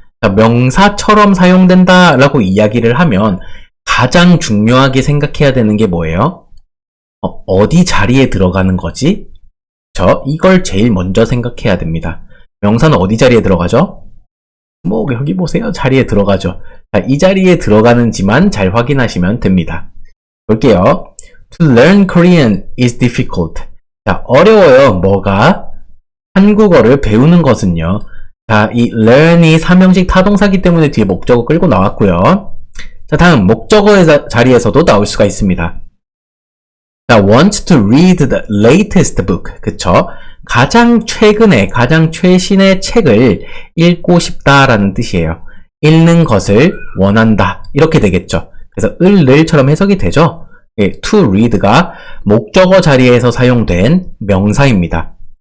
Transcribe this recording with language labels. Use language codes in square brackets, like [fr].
[ko] 자, 명사처럼 사용된다 라고 이야기를 하면 가장 중요하게 생각해야 되는 게 뭐예요? 어디 자리에 들어가는 거지? 이걸 제일 먼저 생각해야 됩니다. 명사는 어디 자리에 들어가죠? 뭐 여기 보세요. 자리에 들어가죠. 자, 이 자리에 들어가는지만 잘 확인하시면 됩니다. 볼게요. [en] To learn Korean is difficult. [ko] 자, 어려워요. 뭐가? 한국어를 배우는 것은요. 자, 이 learn이 삼형식 타동사기 때문에 뒤에 목적어 끌고 나왔고요. 자, 다음 목적어의 자리에서도 나올 수가 있습니다. [en] 자, want to read the latest book. [ko] 그쵸? 가장 최신의 책을 읽고 싶다라는 뜻이에요. 읽는 것을 원한다. 이렇게 되겠죠. 그래서 늘처럼 해석이 되죠. to read가 목적어 자리에서 사용된 명사입니다.